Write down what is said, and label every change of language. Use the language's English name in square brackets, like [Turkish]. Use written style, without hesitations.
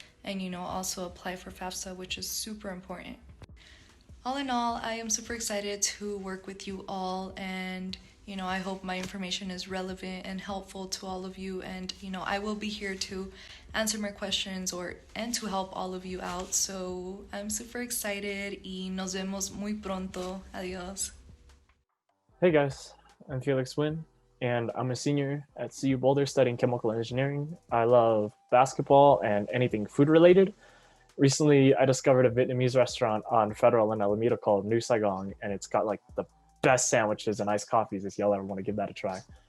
[English] And also apply for FAFSA, which is super important. All in all, I am super excited to work with you all, and I hope my information is relevant and helpful to all of you. And I will be here to answer more questions and to help all of you out. So I'm super excited [Spanish] y nos vemos muy pronto. Adiós. [English] Hey guys, I'm Felix and I'm a senior at CU Boulder studying chemical engineering. I love basketball and anything food related. Recently, I discovered a Vietnamese restaurant on Federal in Alameda called New Saigon, and it's got like the best sandwiches and iced coffees if y'all ever want to give that a try.